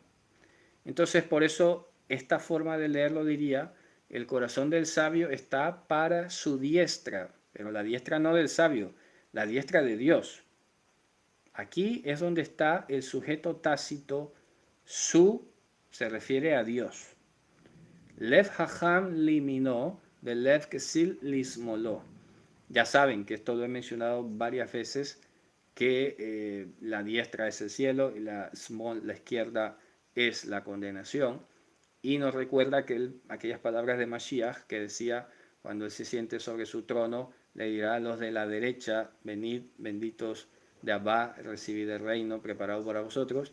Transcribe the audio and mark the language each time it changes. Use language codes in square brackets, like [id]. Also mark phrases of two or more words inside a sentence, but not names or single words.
[es] Entonces, por eso, esta forma de leerlo diría, el corazón del sabio está para su diestra, pero la diestra no del sabio, la diestra de Dios. Aquí es donde está el sujeto tácito, su se refiere a Dios. [he] לב חכם לימינו, ולב כסיל לשמאלו. [es] Ya saben que esto lo he mencionado varias veces, que la diestra es el cielo y la izquierda es la condenación. Y nos recuerda que aquellas palabras de Mashiach que decía, cuando él se siente sobre su trono, le dirá a los de la derecha, venid benditos de Abba, recibid el reino preparado para vosotros.